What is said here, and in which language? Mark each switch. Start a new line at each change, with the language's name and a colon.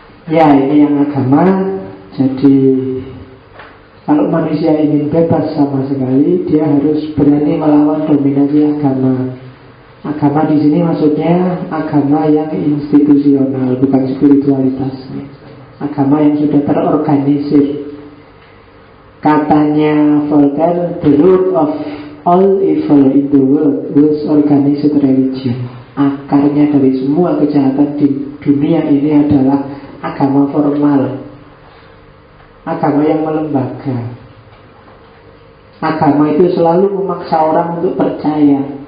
Indonesian: Ya ini yang agama. Jadi kalau manusia ingin bebas sama sekali, dia harus berani melawan dominasi agama. Agama di sini maksudnya agama yang institusional, bukan spiritualitas. Agama yang sudah terorganisir. Katanya
English: Voltaire, the root of all evil in the world was organized religion.
Indonesian: Akarnya dari semua kejahatan di dunia ini adalah agama formal. Agama yang melembaga. Agama itu selalu memaksa orang untuk percaya.